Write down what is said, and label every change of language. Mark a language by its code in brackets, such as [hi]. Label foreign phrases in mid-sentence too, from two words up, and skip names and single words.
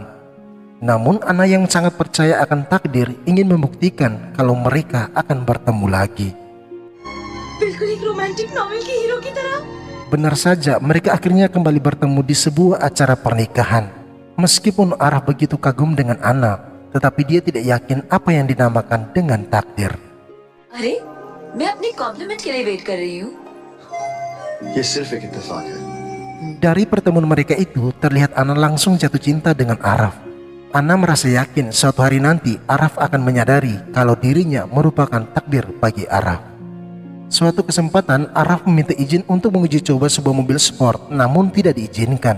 [id] Namun Anna yang sangat percaya akan takdir ingin membuktikan kalau mereka akan bertemu lagi. Benar saja, mereka akhirnya kembali bertemu di sebuah acara pernikahan. Meskipun Araf begitu kagum dengan Anna, tetapi dia tidak yakin apa yang dinamakan dengan takdir. [hi] अरे, मैं अपनी कॉम्प्लीमेंट के लिए वेट कर रही हूँ. ये सिर्फ एक इत्तेफाक है. [id] Dari pertemuan mereka itu, terlihat Anna langsung jatuh cinta dengan Araf. Anna merasa yakin suatu hari nanti Araf akan menyadari kalau dirinya merupakan takdir bagi Araf. Suatu kesempatan, Araf meminta izin untuk menguji coba sebuah mobil sport, namun tidak diizinkan.